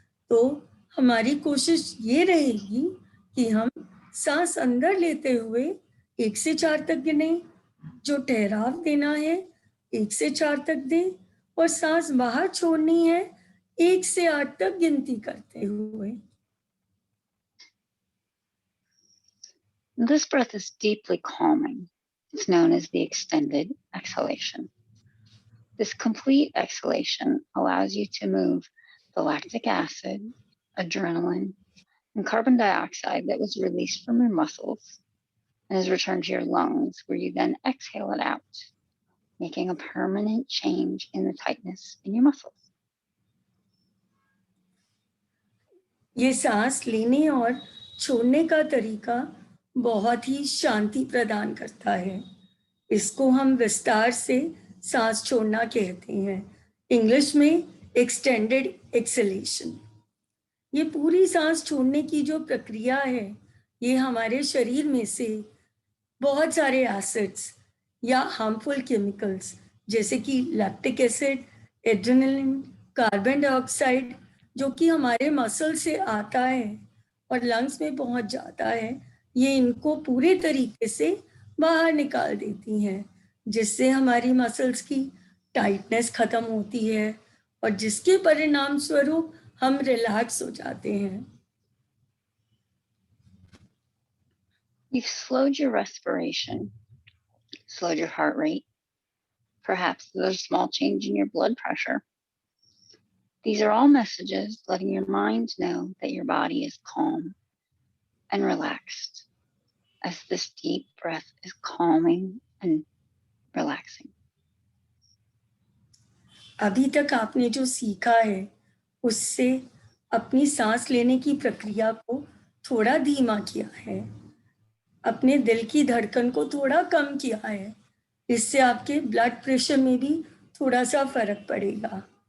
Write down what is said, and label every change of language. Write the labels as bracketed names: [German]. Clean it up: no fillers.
[Hindi] तो हमारी कोशिश ये रहेगी कि हम सांस अंदर लेते हुए 1 से 4 तक गिने, जो ठहराव देना है 1 से 4 तक दें, और सांस बाहर छोड़नी है 1 से 8 तक गिनती करते हुए। [English] This breath is deeply calming. It's known as the extended exhalation. This complete exhalation allows you to move the lactic acid, adrenaline, and carbon dioxide that was released from your muscles and is returned to your lungs, where you then exhale it out, making a permanent change in the tightness in your muscles. [Hindi] ये सांस लेने और छोड़ने का तरीका बहुत ही शांति प्रदान करता है। इसको हम विस्तार से सांस छोड़ना कहते हैं, इंग्लिश में एक्सटेंडेड एक्सलेशन। ये पूरी सांस छोड़ने की जो प्रक्रिया है, ये हमारे शरीर में से बहुत सारे एसिड्स या हार्मफुल केमिकल्स जैसे कि lactic acid, adrenaline, carbon dioxide, जो कि हमारे मसल से आता है और लंग्स में पहुंच जाता है, ये इनको पूरे तरीके से बाहर निकाल देती हैं, जिससे हमारी मसल्स की टाइटनेस खत्म होती है और जिसके परिणाम स्वरूप हम रिलैक्स हो जाते हैं। [English] You've slowed your respiration, slowed your heart rate. Perhaps there's a small change in your blood pressure. These are all messages letting your mind know that your body is calm and relaxed as this deep breath is calming and relaxing. [Hindi] अभी तक आपने जो सीखा है, उससे अपनी सांस लेने की प्रक्रिया को थोड़ा धीमा किया है, अपने दिल की धड़कन को थोड़ा कम किया है। इससे आपके ब्लड प्रेशर में भी थोड़ा सा फर्क पड़ेगा।